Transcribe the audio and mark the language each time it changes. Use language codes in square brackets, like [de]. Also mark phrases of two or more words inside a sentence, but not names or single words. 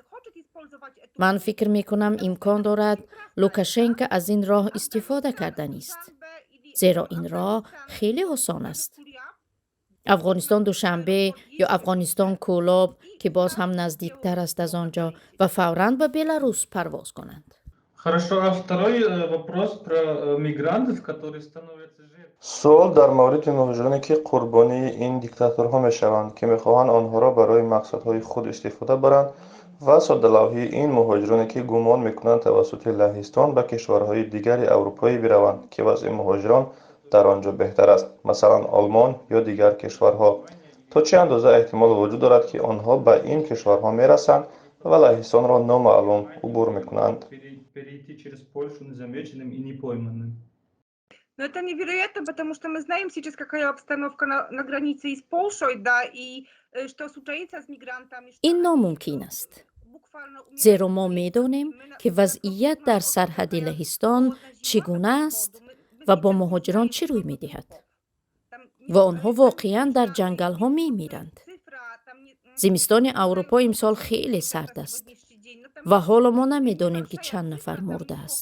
[fa] من فکر می کنم امکان دارد لوکاشنکو از این راه استفاده کردن است. زیرا این راه خیلی آسان است. افغانستان دوشنبه یا افغانستان کولاب که باز هم نزدیکتر است از آنجا و فوراً به بلاروس پرواز کنند. [ru] Хорошо, а второй вопрос про мигрантов, которые становятся жертвами. [fa] سوال در مورد مهاجرانی که قربانی این دیکتاتورها میشوند که میخواهند آنها را برای مقصدهای خود استفاده برند و ساده‌لوحی این مهاجرانی که گمان میکنند توسط لهستان به کشورهای دیگر اروپایی بروند که وضع مهاجران در آنجا بهتر است، مثلا آلمان یا دیگر کشورها. تا چه اندازه احتمال وجود دارد که آنها به این کشورها میرسند و لهستان را نامعلوم عبور میکنند؟ [ru] Перейти через Польшу незамеченным и непойманным. No это невероятно, потому что мы знаем сейчас, какая обстановка на границе и с Польшей, да, и что случается с мигрантами. [fa] این ناممکن است. زیرا ما می‌دانیم که وضعیت در سرحد لهستان چگونه است و با مهاجران چه روی می‌دهد. و آنها واقعاً در جنگل‌ها می‌میرند. زمستان اروپا امسال خیلی سرد است و حالا ما نمی‌دانیم که چند نفر مرده است.